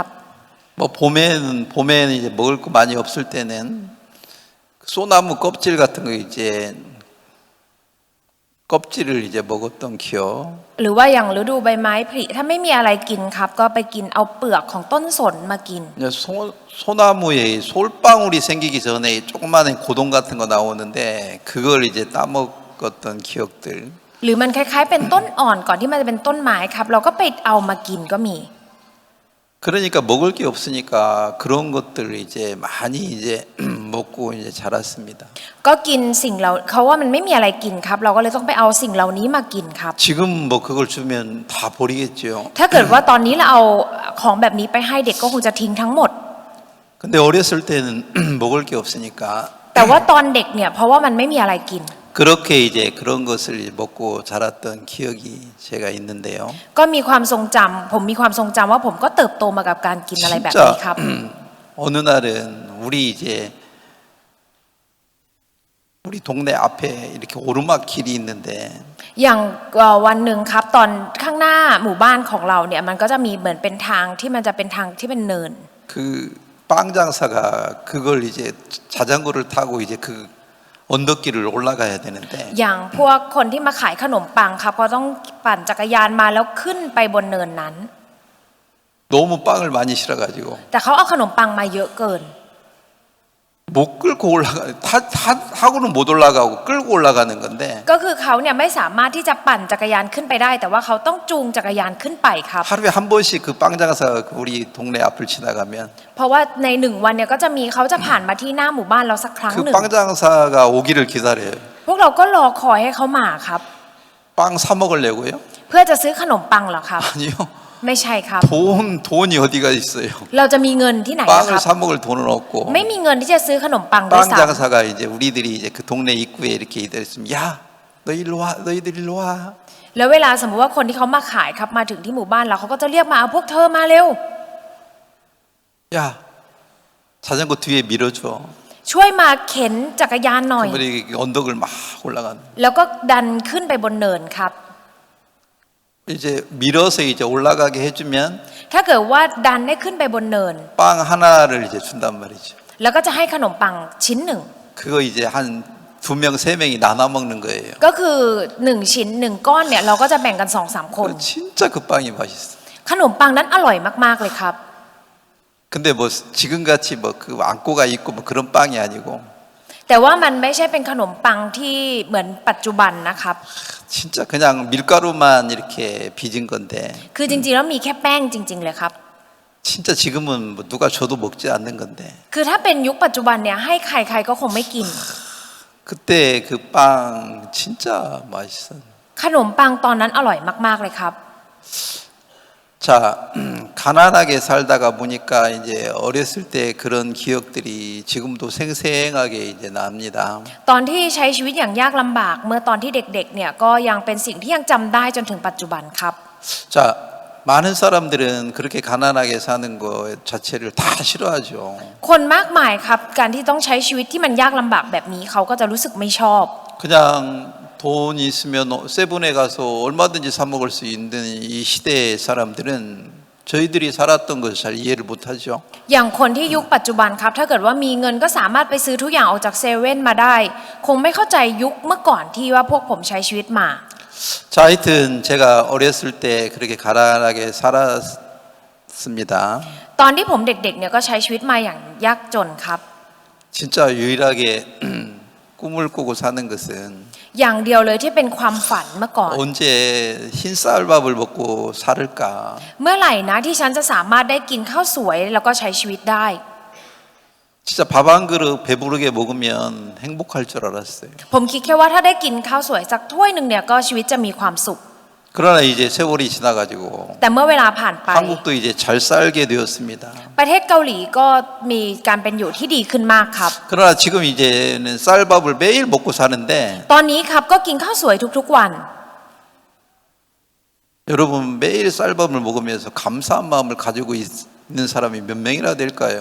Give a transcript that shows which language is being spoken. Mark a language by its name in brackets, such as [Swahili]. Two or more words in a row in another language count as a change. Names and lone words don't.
[Korean] 뭐 봄에는 이제 먹을 거 많이 없을 때는 소나무 껍질 같은 거 이제 껍질을 이제 먹었던 기억. [Thai] หรือว่าอย่างฤดูใบไม้ผลิถ้าไม่มีอะไรกินครับก็ไปกินเอาเปลือกของต้นสนมากิน [Korean] 이제 소나무에 솔방울이 생기기 전에 조그마한 고동 같은 거 나오는데 그걸 이제 따먹었던 기억들. [Thai] หรือมันคล้ายๆเป็นต้นอ่อนก่อนที่มันจะเป็นต้นไม้ครับเราก็ไปเอามากินก็มี [Korean] 그러니까 먹을 게 없으니까 그런 것들을 이제 많이 이제 먹고 이제 자랐습니다. [Thai] ก็กินสิ่งเราเขาว่ามันไม่มีอะไรกินครับเราก็เลยต้องไปเอาสิ่งเหล่านี้มากินครับ [Korean] 지금 뭐 그걸 주면 다 버리겠죠. [Thai] ถ้าเกิดว่าตอนนี้เราเอาของแบบนี้ไปให้เด็กก็คงจะทิ้งทั้งหมด [Korean] 근데 어렸을 때는 먹을 게 없으니까 [Thai] แต่ว่าตอนเด็กเนี่ยเพราะว่ามันไม่มีอะไรกิน [Korean] 그렇게 이제 그런 것을 먹고 자랐던 기억이 제가 있는데요. [Thai] ก็มีความทรงจำผมมีความทรงจำว่าผมก็เติบโตมากับการกินอะไรแบบนี้ครับ [Korean] 어느 날은 우리 이제 우리 동네 앞에 이렇게 오르막 길이 있는데 [Thai] อย่างวันหนึ่งครับตอนข้างหน้าหมู่บ้านของเราเนี่ยมันก็จะมีเหมือนเป็นทางที่มันจะเป็นทางที่เป็นเนิน [Korean] 그 빵 장사가 그걸 이제 자전거를 타고 이제 그 언덕길을 올라가야 되는데 [Thai] อย่างพวกคนที่มาขายขนมปังครับก็ต้องปั่นจักรยานมาแล้วขึ้นไปบนเนินนั้น [Korean] 너무 빵을 많이 실어가지고 [Thai] แต่เขาเอาขนมปังมาเยอะเกิน [Korean] 못 끌고 하고는 못 올라가고 끌고 올라가는 건데 [Thai] ก็คือเขาเนี่ยไม่สามารถที่จะปั่นจักรยานขึ้นไปได้ แต่ว่าเขาต้องจูงจักรยานขึ้นไปครับ [Korean] 하루에 한 번씩 그 빵 장사가 우리 동네 앞을 지나가면 [Thai] เพราะว่าในหนึ่งวันเนี่ยก็จะมีเขาจะผ่านมาที่หน้าหมู่บ้านเราสักครั้งห [Korean] 그 [Thai] นึ่ง [Korean] 빵 장사가 오기를 기다려요. [Thai] พวกเราก็รอคอยให้เขามาครับ [Korean] 빵 사 먹으려고요? [Thai] เพื่อจะซื้อขนมปังเหรอครับ [Korean] 아니요. [Thai] ไม่ใช่ครับ [Korean] 돈이 어디가 있어요? [Thai] เราจะมีเงินที่ไหนนะค [Korean] 빵을 [Thai] รับ [Korean] 사 먹을 돈은 없고 [Thai] ไม่มีเงินที่จะซื้อขนมปังด้วย [Korean] 빵 [Thai] ซ้ [Korean] 장사가 이제 우리들이 이제 그 동네 입구에 이렇게 있으면 야, 너 일로 와, 너희들 일로 와. [Thai] ำแล้วเวลาสมมติว่าคนที่เขามาขายครับมาถึงที่หมู่บ้านเราเขาก็จะเรียกมาเอาพวกเธอมาเร็ว [Korean] 야, 자전거 뒤에 밀어줘. [Thai] ช่วยมาเข็นจักรยานหน่อย [Korean] 그분이 언덕을 막 올라가는. [Thai] แล้วก็ดันขึ้นไปบนเนินครับ [Korean] 이제 밀어서 이제 올라가게 해주면 [Thai] ถ้าเกิดว่าดันได้ขึ้นไปบนเนิน [Korean] 빵 하나를 이제 준단 말이죠. [Thai] แล้วก็จะให้ขนมปังชิ้นหนึ่ง [Korean] 그거 이제 한 2명, 3명이 나눠 먹는 거예요. [Thai] ก็คือ1ชิ้น1ก้อนเนี่ยเราก็จะแบ่งกัน 2-3 คน [Korean] 진짜 그 빵이 맛있어. [Thai] ขนมปังนั้นอร่อยมากๆเลยครับ [Korean] 근데 뭐 지금같이 뭐 그 안고가 있고 뭐 그런 빵이 아니고 [Thai] แต่ว่ามันไม่ใช่เป็นขนมปังที่เหมือนปัจจุบันนะครับ [Korean] 진짜 그냥 밀가루만 이렇게 빚은 건데 [Thai] คือจริงๆแล้วมีแค่แป้งจริงๆเลยครับ [Korean] 진짜 지금은 뭐 누가 줘도 먹지 않는 건데 [Thai] คือถ้าเป็นยุคปัจจุบันเนี่ยให้ใครๆก็คงไม่กิน [Korean] 그때 그 빵 진짜 맛있어. [Thai] ขนมปังตอนนั้นอร่อยมากๆเลยครับ [Korean] 자, 가난하게 살다가 보니까 이제 어렸을 때 그런 기억들이 지금도 생생하게 이제 납니다. [Thai] ตอนที่ใช้ชีวิตอย่างยากลำบากเมื่อตอนที่เด็กๆเนี่ยก็ยังเป็นสิ่งที่ยังจำได้จนถึงปัจจุบันครับ [Korean] 자, 많은 사람들은 그렇게 가난하게 사는 것 자체를 다 싫어하죠. [Thai] คนมากมายครับการที่ต้องใช้ชีวิตที่มันยากลำบากแบบนี้เขาก็จะรู้สึกไม่ชอบ [Korean] 그냥 돈이 있으면 세븐에 가서 얼마든지 사 먹을 수 있는 이 시대의 사람들은 저희들이 살았던 것을 잘 이해를 못하죠. [Thai] อย่างคนที่ยุคปัจจุบันครับถ้าเกิดว่ามีเงินก็สามารถไปซื้อทุกอย่างออกจากเซเว่นมาได้ คงไม่เข้าใจยุคเมื่อก่อนที่ว่าพวกผมใช้ชีวิตมา [Korean] 자, 하여튼 제가 어렸을 때 그렇게 가난하게 살았습니다. [Thai] ตอนที่ผมเด็กๆเนี่ยก็ใช้ชีวิตมาอย่างยากจนครับ [Korean] 진짜 유일하게 꿈을 꾸고 사는 것은 [Thai] อย่างเดียวเลยที่เป็นความฝันเมื่อก่อน [Korean] 언제 흰 쌀밥을 먹고 살을까? [Thai] เมื่อไหร่นะที่ฉันจะสามารถได้กินข้าวสวยแล้วก็ใช้ชีวิตได้ [Korean] 진짜 밥 한 그릇 배부르게 먹으면 행복할 줄 알았어요. [Thai] ผมคิดแค่ว่าถ้าได้กินข้าวสวยสักถ้วยหนึ่งเนี่ยก็ชีวิตจะมีความสุข [Korean] 그러나 이제 세월이 지나가지고 [Thai] แต่เมื่อเวลาผ่านไป [Korean] 한국도 이제 잘 살게 되었습니다. [Thai] ประเทศเกาหลีก็มีการเป็นอยู่ที่ดีขึ้นมากครับ [Korean] 그러나 지금 이제는 쌀밥을 매일 먹고 사는데 [Thai] ตอนนี้ครับก็กินข้าวสวยทุกๆวัน [Korean] 여러분 매일 쌀밥을 먹으면서 감사한 마음을 가지고 있는 사람이 몇 명이나 될까요?